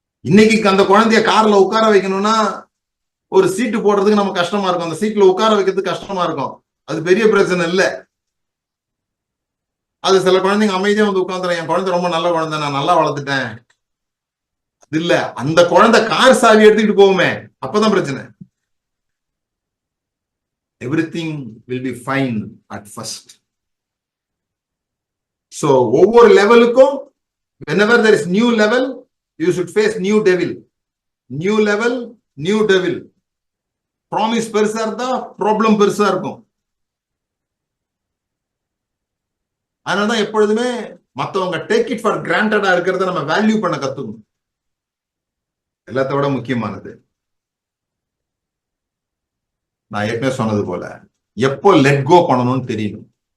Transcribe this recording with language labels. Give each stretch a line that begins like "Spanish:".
Tamil: இன்னைக்கு அந்த குழந்தைய கார்ல உட்கார வைக்கணும்னா ஒரு சீட்டு போடுறதுக்கு நம்ம கஷ்டமா இருக்கும், அந்த சீட்ல உட்கார வைக்கிறதுக்கு கஷ்டமா இருக்கும். அது பெரிய பிரச்சனை இல்ல. அது சில குழந்தைங்க அமைதியா வந்து உட்காந்துரும், என் குழந்தை ரொம்ப நல்ல குழந்தை, நான் நல்லா வளர்த்துட்டேன். அது இல்ல, அந்த குழந்தை கார் சாவி எடுத்துக்கிட்டு போகுமே, அப்பதான் பிரச்சனை.
English: Everything will be fine at first. So
Tamil: ஒவ்வொரு லெவலுக்கும்
English: whenever there is new level you should face new devil. New level, new devil.
Tamil: Promise பெருசா இருந்தா ப்ராப்ளம் பெருசா இருக்கும். அதனாலதான் எப்பொழுதுமே மத்தவங்க
English: take it for கிராண்டடா
Tamil: இருக்கிறத நம்ம வேல்யூ பண்ண கத்துக்கணும். எல்லாத்த விட முக்கியமானது, நான் ஏற்கனவே சொன்னது போல, எப்போ லெட் கோ பண்ணணும்னு தெரியணும்.